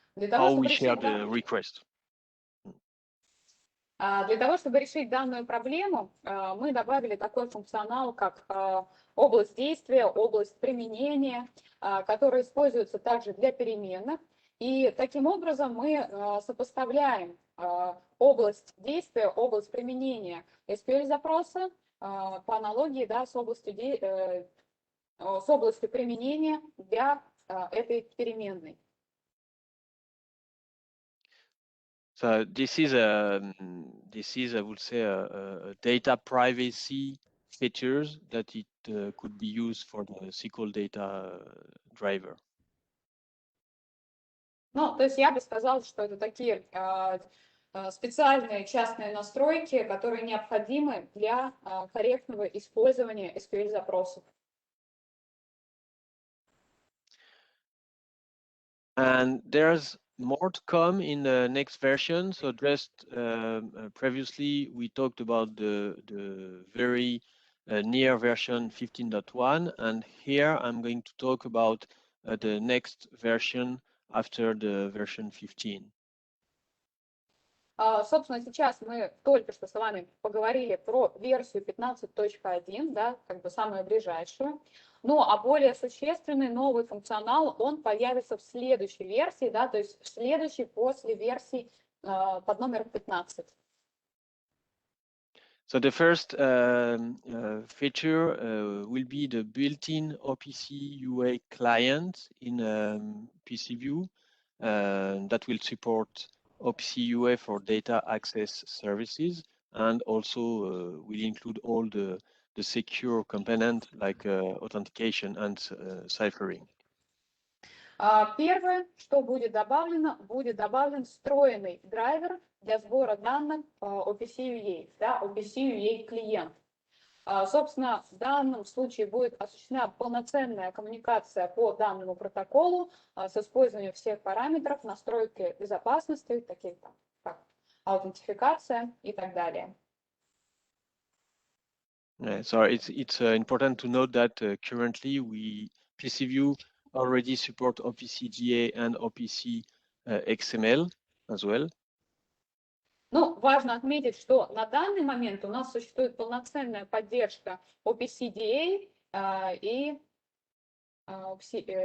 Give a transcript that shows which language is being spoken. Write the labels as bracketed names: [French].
[English] How we share the request. [Russian] Для того, чтобы решить данную проблему, мы добавили такой функционал, как область действия, область применения, который используется также для переменных. И таким образом мы сопоставляем область действия, область применения SQL-запроса по аналогии, да, с областью с областью применения для этой переменной. [English] So this is I would say a data privacy features that it could be used for the SQL data driver. [Russian] Ну, то есть я бы сказала, что это такие специальные частные настройки, которые необходимы для корректного использования SQL-запросов. [English] And there's more to come in the next version. So just previously we talked about the very near version 15.1, and here I'm going to talk about the next version after the version 15. [Russian] Собственно, сейчас мы только что с вами поговорили про версию 15.1, да, как бы самую ближайшую. Ну, а более существенный новый функционал, он появится в следующей версии, да, то есть в следующей после версии под номером 15. [English] So the first feature will be the built-in OPC UA client in PcVue that will support OPC UA for data access services, and also will include all the secure component like authentication and ciphering. [Russian] Первое, что будет добавлен встроенный драйвер для сбора данных OPC UA, да, OPC UA клиент. Собственно, в данном случае будет осуществлена полноценная коммуникация по данному протоколу с использованием всех параметров, настройки безопасности, таких как аутентификация и так далее. [English] So it's important to note that currently PcVue already support OPC GA and OPC XML as well. [Russian] Ну, важно отметить, что на данный момент у нас существует полноценная поддержка OPC DA и OPC